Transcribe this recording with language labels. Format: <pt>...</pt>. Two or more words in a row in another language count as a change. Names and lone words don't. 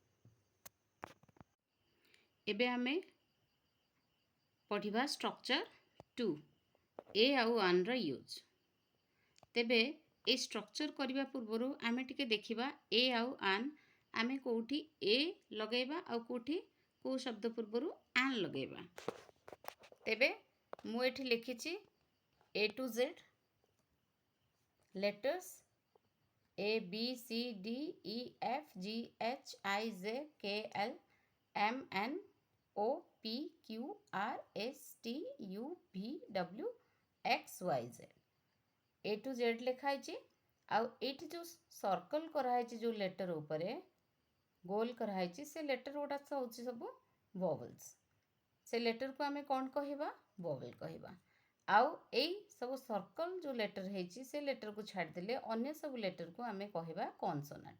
<or>ଏବେ ଆମେ ପଢ଼ିବା ଷ୍ଟ୍ରକ୍ଚର 2, ଏ ଆଉ ଆନ୍ର ୟୁଜ୍। ତେବେ ଏ ଷ୍ଟ୍ରକ୍ଚର କରିବା ପୂର୍ବରୁ ଆମେ ଟିକେ ଦେଖିବା ଏ ଆଉ ଆନ୍ ଆମେ କେଉଁଠି ଏ ଲଗାଇବା ଆଉ କେଉଁ ଶବ୍ଦ ପୂର୍ବରୁ ଆନ୍ ଲଗାଇବା। ତେବେ ମୁଁ ଏଠି ଲେଖିଛି</or> <en>A to Z letters A B C D E F G H I J K L M N O P Q R S T U V W X Y Z A to Z</en> <or>ଲେଖା ହେଇଛି। ଆଉ ଏଇଠି ଯେଉଁ ସର୍କଲ୍ କରାହେଇଛି, ଯେଉଁ ଲେଟର୍ ଉପରେ ଗୋଲ କରାହେଇଛି, ସେ ଲେଟର୍ ଗୁଡ଼ା ହେଉଛି ସବୁ ଭୋୱେଲ୍ସ। ସେ ଲେଟର୍କୁ ଆମେ କ'ଣ କହିବା, ଭୋୱେଲ୍ କହିବା। ଆଉ ଏଇ ସବୁ ସର୍କଲ୍ ଯେଉଁ ଲେଟର୍ ହେଇଛି, ସେ ଲେଟର୍କୁ ଛାଡ଼ିଦେଲେ ଅନ୍ୟ ସବୁ ଲେଟର୍କୁ ଆମେ କହିବା କନସୋନାଣ୍ଟ।</or>